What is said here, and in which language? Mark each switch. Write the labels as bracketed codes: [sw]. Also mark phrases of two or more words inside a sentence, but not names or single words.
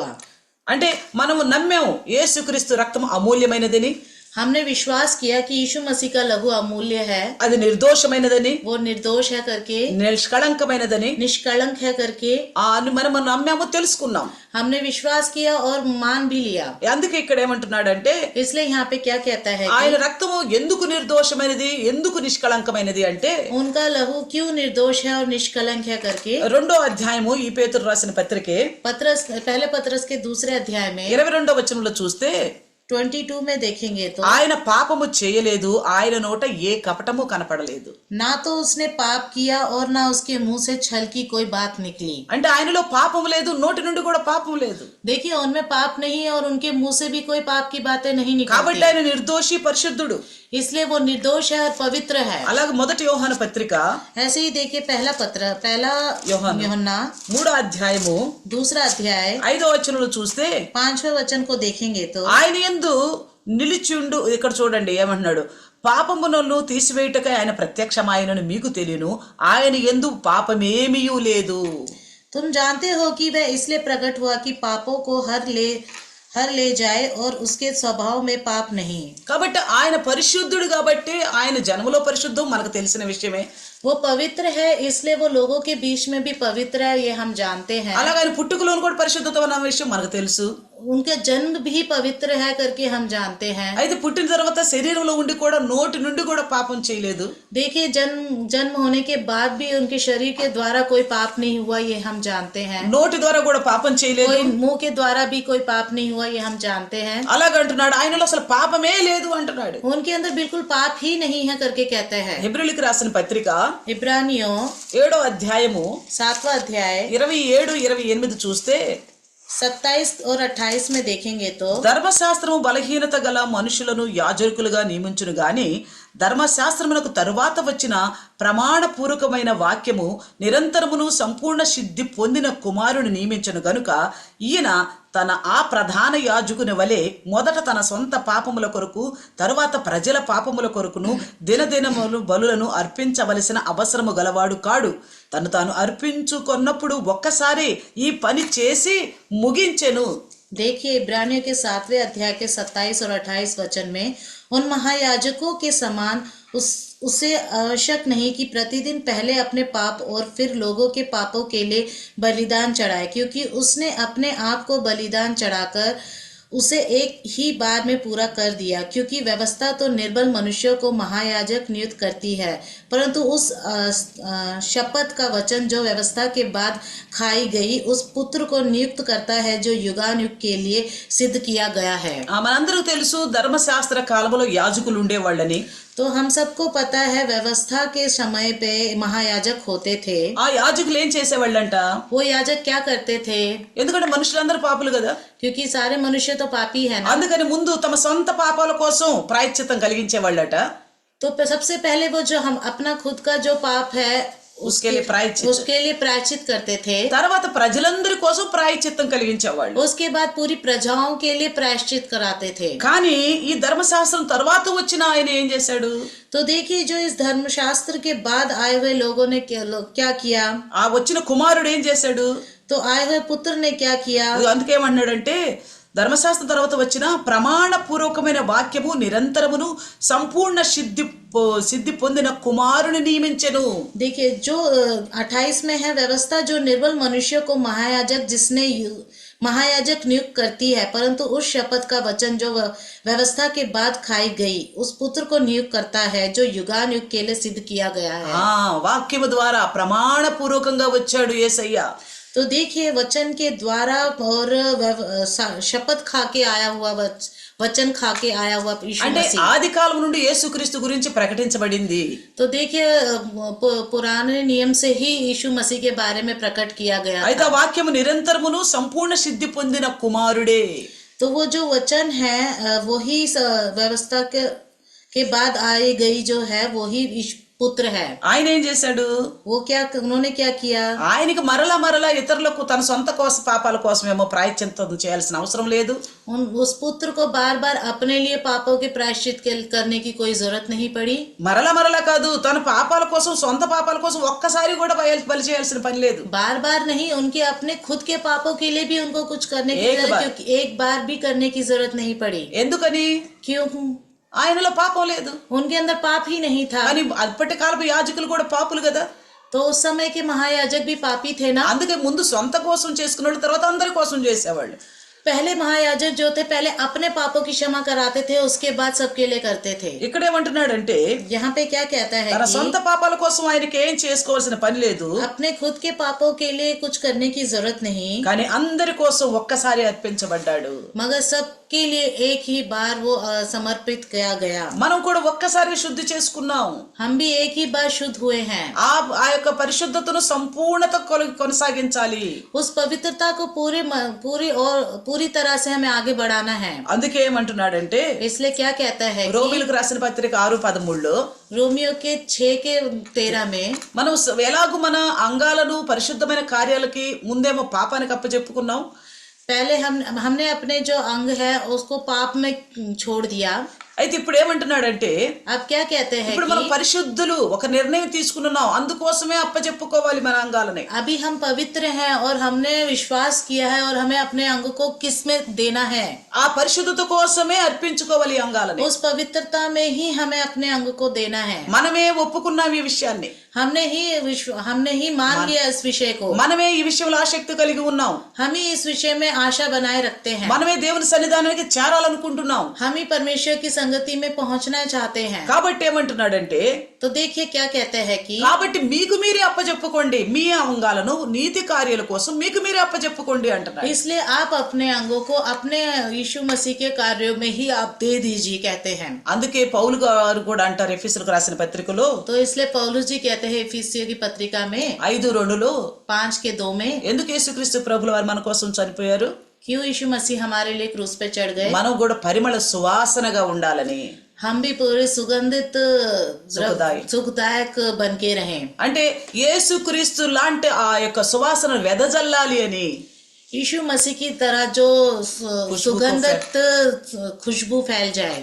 [te] అంటే మనము నమ్మాము యేసుక్రీస్తు రక్తము అమూల్యమైనదని, [hi] हमने विश्वास किया कि यीशु मसीह का लहू अमूल्य है, [te] అది నిర్దోషమైనదని, [hi] वो निर्दोष है करके, [te] నిష్కళంకమైనదని [hi] निष्कलंक है करके [te] మనం నమ్మాము, తెలుసుకున్నాం. [hi] हमने विश्वास किया और मान भी लिया. [te] అందుకే ఇక్కడ ఏమంటున్నాడంటే, [hi] इसलिए यहाँ पे क्या कहता है [te] ఆయన [hi] कि [te] రక్తము ఎందుకు నిర్దోషమైనది, ఎందుకు నిష్కళంకమైనది అంటే, [hi] उनका लहू क्यों निर्दोष है और निष्कलंक है करके [te] 2వ అధ్యాయము ఈ పేతురు రాసిన పత్రికే [hi] पत्रस पहले पत्रस के दूसरे अध्याय में [te] 22వ వచనంలో చూస్తే [hi] 22 में देखेंगे तो [te] ఆయన పాపము చేయలేదు, ఆయన నోట ఏ కపటము కనపడలేదు. [hi] ना तो उसने पाप किया और ना उसके मुंह से छल की कोई बात निकली. [te] అంటే ఆయనలో పాపము లేదు, నోటి నుండి కూడా పాపం లేదు. [hi] देखिए उनमें पाप नहीं है और उनके मुंह से भी कोई पाप की बातें नहीं [te] కాబట్టి [hi] निकलती. [te] ఆయన నిర్దోషి, పరిశుద్ధుడు. [hi] इसलिए वो निर्दोष है और पवित्र है. [te] అలాగే మొదటి యోహాను పత్రిక [hi] ऐसे ही देखिए पहला [te] యోహాను [hi] यूहन्ना [te] 3వ అధ్యాయము [hi] दूसरा अध्याय [te] 5వ వచనంలో చూస్తే [hi] 5वें वचन को देखेंगे तो [te] ఆయన యందు నిలిచిండు. ఇక్కడ చూడండి ఏమంటున్నాడు, పాపములను తీసివేయుటకై ఆయన ప్రత్యక్షమాయనని మీకు తెలియను, ఆయన యందు పాపమేమీయూ లేదు. [hi] तुम जानते हो कि वह इसलिए प्रकट हुआ कि पापों को हर ले जाए और उसके स्वभाव में पाप नहीं। [te] కాబట్టి ఆయన పరిశుద్ధుడు కాబట్టి ఆయన జన్మలో పరిశుద్ధం మనకు తెలిసిన విషయమే. [hi] वो पवित्र है इसलिए वो लोगों के बीच में भी पवित्र है, ये हम जानते हैं। [te] అలాగే ఆయన పుట్టుకలోను కూడా పరిశుద్ధత ఉన్న విషయం మనకు తెలుసు. [hi] उनका जन्म भी पवित्र है करके हम जानते हैं। [te] అయితే పుట్టిన తర్వాత శరీరంలో ఉండి కూడా నోటి నుండి కూడా పాపం చేయలేదు. [hi] देखिए जन्म होने के बाद भी उनके शरीर के द्वारा कोई पाप नहीं हुआ, ये हम जानते हैं। [te] నోటి ద్వారా కూడా పాపం చేయలేదు. [hi] कोई मुंह के द्वारा भी कोई पाप नहीं हुआ, ये हम जानते हैं। [te] అలాగంటున్నాడు, ఆయనలో అసలు పాపమే లేదు అంటున్నాడు. [hi] उनके अंदर बिल्कुल पाप ही नहीं है करके कहते हैं। [te] హెబ్రీయులకు రాసిన పత్రిక [hi] इब्रानियों [te] 7వ అధ్యాయము [hi] 7वां अध्याय [te] 27-28 చూస్తే [hi] 27 और 28 में देखेंगे तो [te] ధర్మశాస్త్రము బలహీనత గల మనుషులను యాజకులుగా నియమించును గాని ధర్మశాస్త్రమునకు తరువాత వచ్చిన ప్రమాణపూర్వకమైన వాక్యము నిరంతరమును సంపూర్ణ సిద్ధి పొందిన కుమారుని నియమించను గనుక ఈయన తన ఆ ప్రధాన యాజకుని వలె మొదట తన సొంత పాపముల కొరకు తరువాత ప్రజల పాపముల కొరకును దినదినములు బలులను అర్పించవలసిన అవసరము గలవాడు కాడు. తను తాను అర్పించుకొన్నప్పుడు ఒక్కసారి ఈ పని చేసి ముగించెను. [hi] देखिए इब्रानियों के 7वें अध्याय के 27 और 28 वचन में उन महायाजकों के समान उसे आवश्यक नहीं कि प्रतिदिन पहले अपने पाप और फिर लोगों के पापों के लिए बलिदान चढ़ाए, क्योंकि उसने अपने आप को बलिदान चढ़ाकर उसे एक ही बार में पूरा कर दिया। क्योंकि व्यवस्था तो निर्बल मनुष्यों को महायाजक नियुक्त करती है, परंतु उस शपथ का वचन जो व्यवस्था के बाद खाई गई उस पुत्र को नियुक्त करता है जो युगानुयुग के लिए सिद्ध किया गया है। [te] మనందరూ తెలుసు ధర్మశాస్త్ర కాలంలో యాజకులు ఉండేవాళ్ళని. [hi] तो हम सबको पता है व्यवस्था के समय पे महायाजक होते थे। [te] ఆ యాజకులు ఏం చేసేవాళ్ళంట? [hi] वो याजक क्या करते थे? [te] ఎందుకంటే మనుషులందరూ పాపులు కదా, [hi] क्योंकि सारे मनुष्य तो पापी है ना। [te] అందుకని ముందు తమ సొంత పాపాల కోసం ప్రాయశ్చిత్తం కలిగించేవాళ్ళట. [hi] तो सबसे पहले वो जो हम अपना खुद का जो पाप है उसके लिए प्रायश्चित करते थे। [te] తర్వాత ప్రజలందరి కోసం ప్రాయశ్చిత్తం కలిగించేవాళ్ళు. [hi] उसके बाद पूरी प्रजाओं के लिए प्रायश्चित कराते थे। [te] కానీ ఈ ధర్మశాస్త్రం తర్వాత వచ్చిన ఆయన ఏం చేశాడు? [hi] तो देखिए जो इस धर्मशास्त्र के बाद आए हुए लोगों ने क्या किया? [te] ఆ వచ్చిన కుమారుడు ఏం చేశాడు? [hi] तो आए हुए पुत्र ने क्या किया? [te] అందుకేమన్నాడంటే ధర్మశాస్త్రం తర్వాత వచ్చిన ప్రమాణపూర్వకమైన వాక్యము నిరంతరమును సంపూర్ణ సిద్ధి పొందిన కుమారుని నియమించెను. [hi] देखिए जो 28 में है व्यवस्था जो निर्बल मनुष्य को महायाजक नियुक्त करती है, परंतु उस शपथ का वचन जो व्यवस्था के बाद खाई गई उस पुत्र को नियुक्त करता है जो युगानुयुग के लिए सिद्ध किया गया है। [te] వాక్యము ద్వారా ప్రమాణపూర్వకంగా వచ్చాడు యేసయ్య. [hi] तो देखिए वचन के द्वारा और शपथ खा के आया हुआ वचन खा के आया हुआ यीशु मसीह। आदि काल [te] నుండి యేసుక్రీస్తు గురించి ప్రకటించబడింది. [hi] तो देखिए पुराने नियम से ही यीशु मसीह के बारे में प्रकट किया गया। [te] అయితే వాక్యము నిరంతరమును సంపూర్ణ సిద్ధి పొందిన కుమారుడే. [hi] तो वो जो वचन है वही व्यवस्था के बाद आई गई जो है वही पुत्र है। [te] ఆయన ఏం చేశాడు? [hi] उन्होंने क्या किया? [te] ఆయనకి మరలా ఇతరులకు తన సొంత కోసం పాపాల కోసమేమో ప్రాయశ్చిత్తం చేయాల్సిన అవసరం లేదు. [hi] उस पुत्र को बार बार अपने लिए पापों के प्रायश्चित करने की कोई जरूरत नहीं पड़ी। [te] మరలా కాదు, తన పాపాల కోసం సొంత పాపాల కోసం ఒక్కసారి కూడా బలి చేయాల్సిన పని లేదు. [hi] बार बार नहीं, उनके अपने खुद के पापों के लिए भी उनको कुछ करने की जरूरत, क्योंकि एक बार भी करने की जरूरत नहीं पड़ी। [te] ఎందుకని? [hi] क्यों? [te] ఆయనలో పాపం లేదు, [hi] उनके अंदर पाप ही नहीं था। [te] కానీ అప్పటి కాలపు యాజకులు కూడా పాపులు కదా. [hi] तो उस समय के महायाजक भी पापी थे ना। [te] అందుకే ముందు సొంత కోసం చేసుకున్నాడు, తర్వాత అందరి కోసం చేసేవాళ్ళు. [hi] पहले महायाजक जो थे पहले अपने पापों की क्षमा कराते थे, उसके बाद सबके लिए करते थे। [te] ఇక్కడేమంటున్నాడంటే [hi] यहाँ पे क्या कहता है [te] తన [hi] कि [te] సొంత పాపాల కోసం ఆయనకి ఏం చేసుకోవాల్సిన పని లేదు, [hi] अपने खुद के पापों के लिए कुछ करने की जरूरत नहीं, [te] కానీ అందరి కోసం ఒక్కసారి అర్పించబడ్డాడు. [hi] मगर सबके लिए एक ही बार वो समर्पित किया गया। [te] మనం కూడా ఒక్కసారి శుద్ధి చేసుకున్నాం. [hi] हम भी एक ही बार शुद्ध हुए हैं। [te] ఆ యొక్క పరిశుద్ధతను సంపూర్ణత కొనసాగించాలి. [hi] उस पवित्रता को पूरी तरह से हमें आगे बढ़ाना है। [te] అందుకే ఏమంటున్నాడంటే [hi] इसलिए क्या कहता है कि [te] రోమీయులకు రాసిన పత్రిక 6:13 [hi] रोमियो के 6:13 में [te] మనం ఎలాగూ మన అంగాలను పరిశుద్ధమైన కార్యాలకి ముందేమో పాపానికి అప్పచెప్పుకున్నాం. [hi] पहले हमने अपने जो अंग है उसको पाप में छोड़ दिया. [te] అయితే ఇప్పుడు ఏమంటున్నాడంటే [hi] अब क्या कहते हैं [te] ఇప్పుడు మనం [hi] कि [te] పరిశుద్ధులు ఒక నిర్ణయం తీసుకున్నాం, అందుకోసమే అప్పచెప్పుకోవాలి మన అంగాలని. [hi] अभी हम पवित्र हैं और हमने विश्वास किया है और हमें अपने अंग को किस में देना है, [te] ఆ పరిశుద్ధత కోసమే అర్పించుకోవాలి ఈ అంగాలని. [hi] उस पवित्रता में ही हमें अपने अंग को देना है. [te] మనమే ఒప్పుకున్నాం ఈ విషయాన్ని, [hi] हमने ही मान लिया इस विषय को. [te] మనమే ఈ విషయంలో ఆసక్తి కలిగి ఉన్నాం, [hi] हम ही इस विषय में आशा बनाए रखते हैं. [te] మనమే దేవుని సన్నిధానానికి చేరాలనుకుంటున్నాం. [hi] हम ही परमेश्वर की संगति में पहुंचना चाहते हैं. [te] కాబట్టి ఏమంటున్నాడంటే, [hi] तो देखिए क्या कहते हैं कि [te] కాబట్టి మీకు మీరే అప్పచెప్పుకోండి, మీ అంగాలను నీతి కార్యాల కోసం మీకు మీరే అప్పచెప్పుకోండి అంటున్నాడు. [hi] इसलिए आप अपने अंगों को अपने यीशु मसीह के कार्यों में ही आप दे दीजिए कहते हैं. [te] అందుకే పౌలు గారు కూడా అంటారు ఎఫెసీయులకు రాసిన పత్రికలో [hi] तो इसलिए पौलुस जी कहते हैं एफिसियों की पत्रिका में 5:2 5:2 में, [te] ఎందుకు యేసుక్రీస్తు ప్రభుల వారు మన కోసం చనిపోయారు? [hi] क्यों यीशु मसीह हमारे लिए क्रूस पे चढ़ गए, [te] మనం కూడా పరిమళ సువాసనగా ఉండాలని. [hi] हम भी पूरे सुगंधित सुखदायक सुखदायक बन के रहें. [te] అంటే యేసుక్రీస్తు లాంటి ఆ యొక్క సువాసన వెదజల్లాలి అని. [hi] यीशु मसीह की तरह जो सुगंधित खुशबू फैल जाए.